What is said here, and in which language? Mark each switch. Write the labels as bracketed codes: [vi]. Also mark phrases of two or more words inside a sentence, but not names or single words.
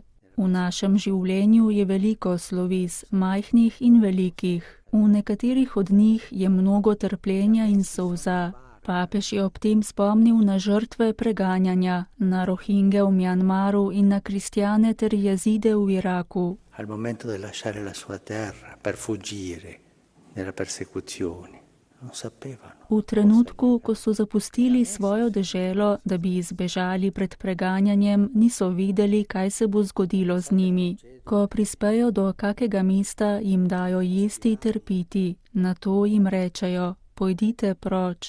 [sl] V našem življenju je veliko sloves, majhnih in velikih. V nekaterih od njih je mnogo trpljenja in solza. Papež je ob tem spomnil na žrtve preganjanja, na Rohinge v Mjanmaru in na kristjane ter Jazide v Iraku. [it] Al momento di lasciare la sua terra per fuggire nella persecuzione. [sl] V trenutku, ko so zapustili svojo deželo, da bi izbežali pred preganjanjem, niso vedeli, kaj se bo zgodilo z njimi. Ko prispejo do kakega mesta, jim dajo jesti ter piti. Nato jim rečejo, pojdite proč.